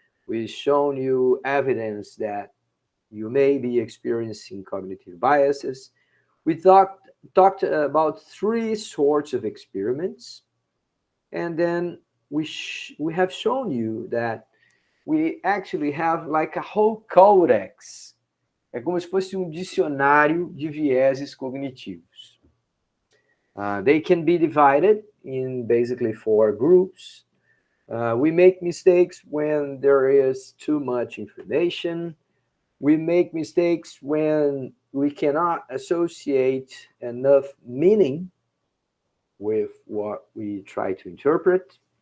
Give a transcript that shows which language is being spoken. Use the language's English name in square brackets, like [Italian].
[English] We've shown you evidence that you may be experiencing cognitive biases. We talked about three sorts of experiments, and then we have shown you that we actually have like a whole codex. [Portuguese] É como se fosse um dicionário de vieses cognitivos. [English] They can be divided in basically 4 groups. We make mistakes when there is too much information. We make mistakes when we cannot associate enough meaning with what we try to interpret.